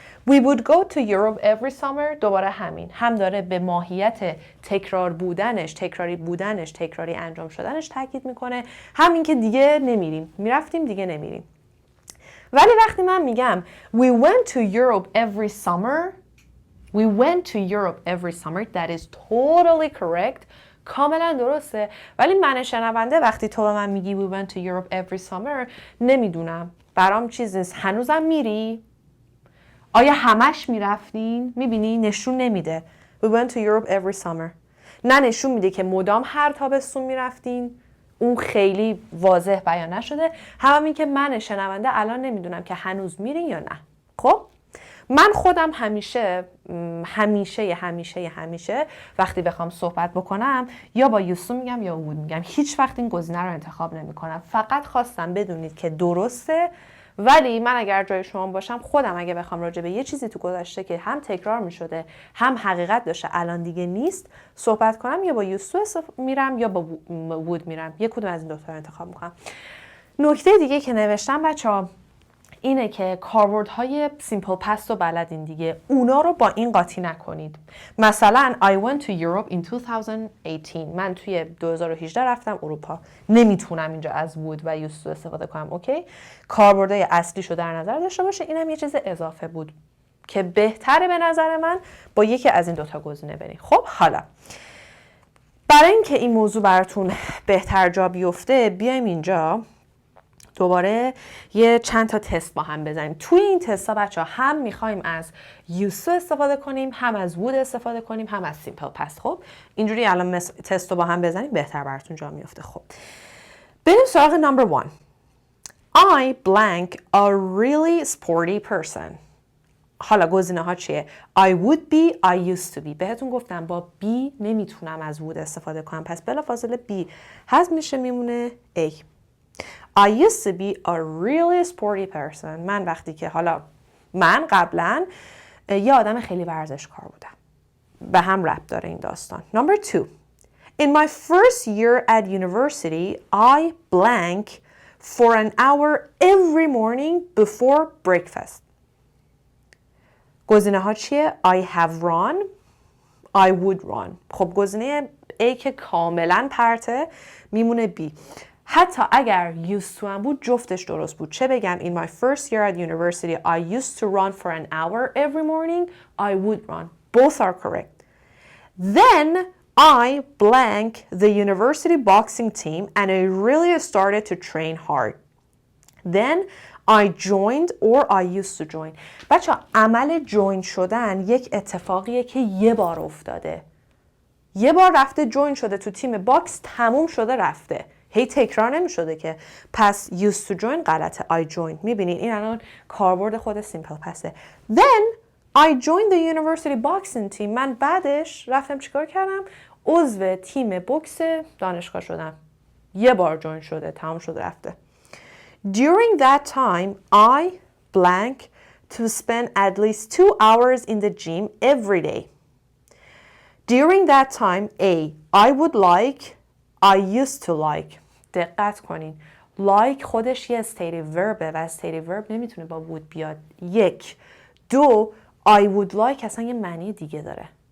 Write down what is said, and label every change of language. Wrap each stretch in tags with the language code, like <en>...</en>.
<en>We would go to Europe every summer.</en> <fa>دوباره همین، هم داره به ماهیت تکراری بودنش، تکراری انجام شدنش تاکید میکنه، همین که دیگه نمیریم، میرفتیم دیگه نمیریم. ولی وقتی من میگم</fa> <en>We went to Europe every summer, that is totally correct.</en> <fa>کاملا درسته. ولی من شنونده وقتی تو به من میگی</fa> <en>We went to Europe every summer،</en> <fa>نمیدونم، برام چیز نیست. هنوزم میری؟ آیا همش میرفتین؟ میبینی نشون نمیده</fa> <en>We went to Europe every summer.</en> <fa>نه نشون میده که مدام هر تابستون میرفتین، اون خیلی واضح بیان نشده. همین که من شنونده الان نمیدونم که هنوز میرین یا نه. خب من خودم همیشه وقتی بخوام صحبت بکنم یا با یوسو میگم یا وود میگم. هیچ وقت این گزینه رو انتخاب نمیکنم. فقط خواستم بدونید که درسته. ولی من اگر جای شما باشم، خودم اگه بخوام راجع به یه چیزی تو گذشته که هم تکرار میشده هم حقیقت داشته الان دیگه نیست صحبت کنم، یا با یوسو میرم یا با وود میرم. یک کدوم از این دو تا رو انتخاب میکنم. نکته دیگه که نوشتم بچه‌ها اینه که کاربردهای سیمپل پست رو بلدین دیگه، اونا رو با این قاطی نکنید.</fa> <en>مثلا I went to Europe in 2018.</en> <fa>من توی 2018 رفتم اروپا. نمیتونم اینجا از would و used to استفاده کنم. اوکی؟ کاربردهای اصلیشو در نظر داشته باشه. اینم یه چیز اضافه بود که بهتره به نظر من با یکی از این دوتا گزینه برین. خب حالا برای اینکه این موضوع براتون بهتر جا بیفته، بیایم اینجا دوباره یه چند تا تست با هم بزنیم. توی این تستا بچه‌ها هم می‌خوایم از used to استفاده کنیم، هم از would استفاده کنیم، هم از simple past. خب اینجوری الان تست رو با هم بزنیم بهتر براتون جا میفته. خب بریم سراغ number 1.</fa> <en>I blank a really sporty person.</en> <fa>حالا گزینه ها چیه؟</fa> <en>I would be, I used to be.</en> <fa>بهتون گفتم با be نمیتونم از would استفاده کنم، پس بلافاصله be حذف میشه، میمونه A.</fa> <en>I used to be a really sporty person.</en> <fa>من وقتی که من قبلا یه آدم خیلی ورزشکار بودم. به هم ربط داره این داستان.</fa> <en>Number 2. In my first year at university, I blank for an hour every morning before breakfast.</en> <fa>گزینه ها چیه؟</fa> <en>I have run, I would run.</en> <fa>خب گزینه A که کاملا پرته میمونه B. حتی اگر used to هم بود جفتش درست بود. چه بگم</fa> <en>in my first year at university I used to run for an hour every morning I would run. Both are correct. Then I blank the university boxing team and I really started to train hard. Then I joined or I used to join.</en> <fa>بچه عمل join شدن یک اتفاقیه که یه بار افتاده. یه بار رفته join شده تو تیم باکس، تموم شده رفته. هی تکرار نمی شده که. پس used to join غلطه.</fa> <en>I joined.</en> <fa>میبینین این الان کاربرد خود سیمپل پسه.</fa> <en>Then I joined the university boxing team.</en> <fa>من بعدش رفتم چیکار کردم؟ عضو تیم بوکس دانشگاه شدم. یه بار جوین شده، تمام شده رفته.</fa> <en>During that time, I blank to spend at least 2 hours in the gym every day. During that time, I would like, I used to like.</en> <fa>دقت کنین. Like خودش یه stative verbه و stative verb نمیتونه با would بیاد. 1. 2.</fa> <en>I would like</en> <fa>اصلا یه معنی دیگه داره.</fa>